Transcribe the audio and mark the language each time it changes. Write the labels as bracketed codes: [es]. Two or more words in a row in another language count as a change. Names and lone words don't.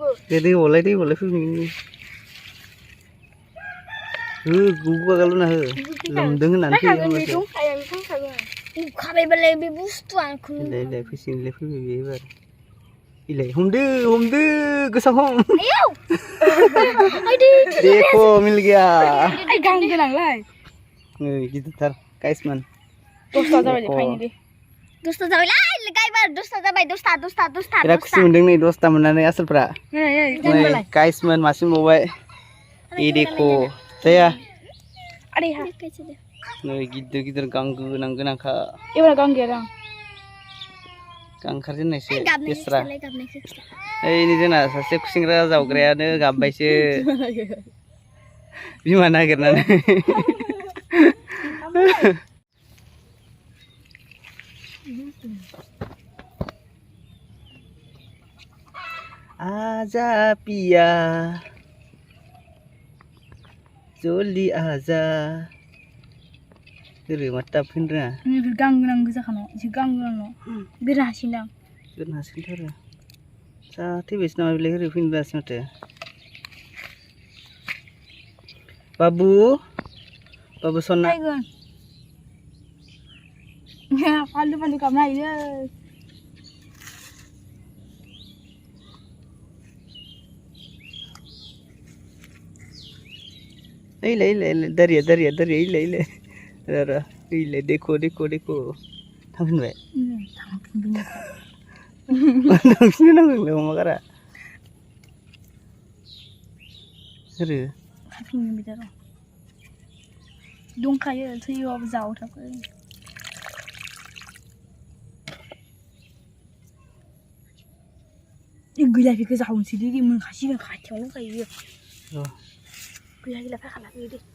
[brx] दैबावलाय फैगोन हो गुगागाल'ना हो लोमदों होननानै फैगोन। खाबायबालाय बे बुस्थुआ इलाय फैसिगोनलाय फैबाय बे एबार। इलाय हमदो गोसा हम। [hi] देखो मिल गया। [brx] गां गोनांलाय नै गिदिरथार गाइसमोन। 10ता जाबाय फाइनालि 10ता जाबायलै गायबार 10ता जाबाय 10ता बिराद खुसि मोनदों नै 10ता मोननानै आसोलफ्रा। नै गाइसमोन मासे मोनबावबाय। ए देखो जाया नै गिदिर गां गोनांखा। एबार गां गैया दां। गां ओंखारजेननायसो बेस्रा। ओइ नै जोंना सासे खुसिंग्रा जावग्रायानो गाबबायसो बिमा नागिरनानै। [hi] आजा पिया जल्दी आजा [brx] ओरै माथो दाबो फैनो रोङा। बेफोर गां गोनां गोजाखानाव एसे गां गोनां बिराद हासिनदां। बिराद हासिनथारो जा थैबायसो नामा बेलाय ओरै फैनो रोङासै माथो। बाबु सना Palu kam này dia. ले दरिया दरिया दरिया ले रा ले [hi] देखो देखो देखो [brx] थांफिनबाय नोंसिनि नांगौलै अमागारा सोरो थांफिनगोन बिदार दंखायो थैयोबाबो जावथाबो गैला बेखौ जावनोसै दे मोनखासिगोन खाथियावनो दंखायो बियो गैला गैला फैखाला फैयो दे